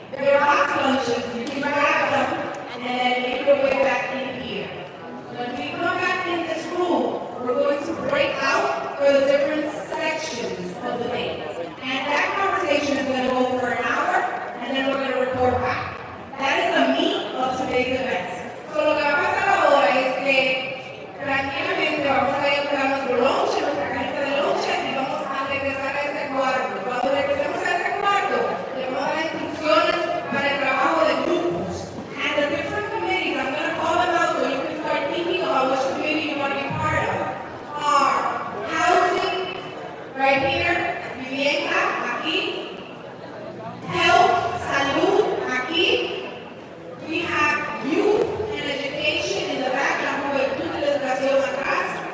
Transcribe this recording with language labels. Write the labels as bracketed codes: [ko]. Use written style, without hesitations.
[en] There are box lunches. You can grab them and then make your way back in here. When we come back in this room, we're going to break out for the different sections of the day. And that conversation is going to go for an hour, and then we're going to report back. That is the meat of today's event. [es] So lo que va a pasar ahora es que tranquilamente vamos a ir a nuestro lunch, nuestra cajita de lunch, y vamos a regresar a ese cuarto. Cuando regresemos a ese cuarto, le vamos a dar instrucciones para el trabajo de grupos. [en] And the different committees, I'm going to call them out so you can start thinking about which committee you want to be part of. Are housing, right here, [es] vivienda, aquí, [en] health, [es] salud, aquí. [en] We have youth and education in the back, [es] la juventud y la educación atrás.